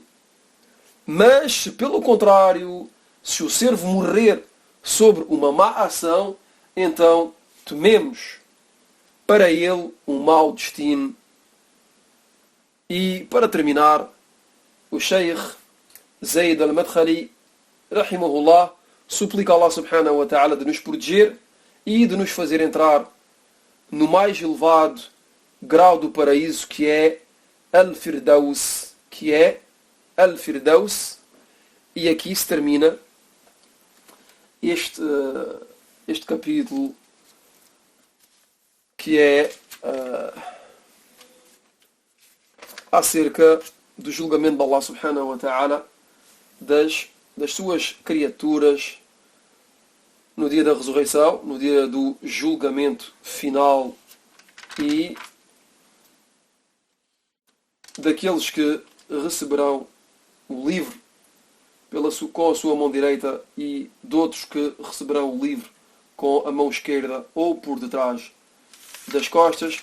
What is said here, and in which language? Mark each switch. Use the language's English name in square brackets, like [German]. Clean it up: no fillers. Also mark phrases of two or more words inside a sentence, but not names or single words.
[Portuguese] Mas se pelo contrário, se o servo morrer sobre uma má ação, então tememos para ele um mau destino. E para terminar, o Sheikh Zayd al-Madkhali, rahimahullah, suplica a Allah [Arabic] سبحانه وتعالى [Portuguese] de nos proteger e de nos fazer entrar no mais elevado grau do paraíso, que é Al-Firdaus, e aqui se termina este capítulo, que é acerca do julgamento de Allah [Arabic] سبحانه وتعالى [Portuguese] das suas criaturas no dia da ressurreição, no dia do julgamento final, e daqueles que receberão o livro com a sua mão direita e de outros que receberão o livro com a mão esquerda ou por detrás das costas.